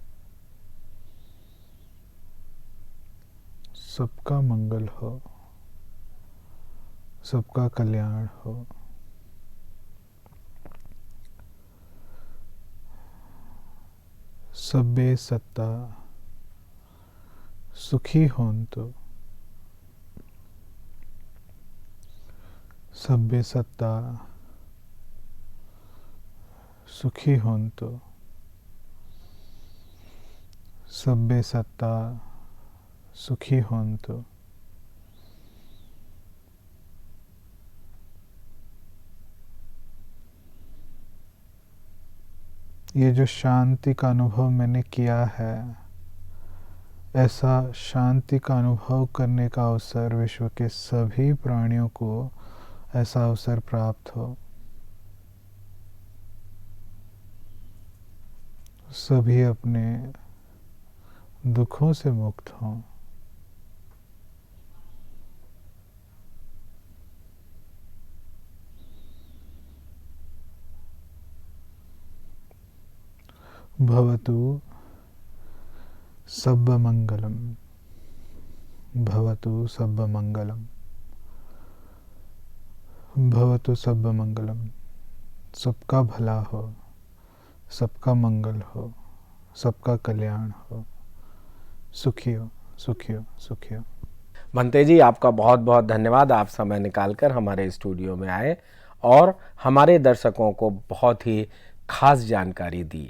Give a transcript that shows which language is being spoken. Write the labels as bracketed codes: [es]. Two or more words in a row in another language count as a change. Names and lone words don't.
[hi] सबका मंगल हो, सबका कल्याण हो। [pi] सब्बे सत्ता सुखी होन्तु। सब्बे सत्ता सुखी होन्तु। सब्बे सत्ता सुखी होन्तु। [hi] ये जो शांति का अनुभव मैंने किया है, ऐसा शांति का अनुभव करने का अवसर विश्व के सभी प्राणियों को ऐसा अवसर प्राप्त हो। सभी अपने दुखों से मुक्त हों। [pi] भवतु सब्बमंगलम। भवतु सब्बमंगलम। भवतु सब्बमंगलम। [hi] सबका भला हो, सबका मंगल हो, सबका कल्याण हो। सुखी हो, सुखी हो, सुखी हो। भंते जी, आपका बहुत बहुत धन्यवाद। आप समय निकालकर हमारे स्टूडियो में आए और हमारे दर्शकों को बहुत ही खास जानकारी दी।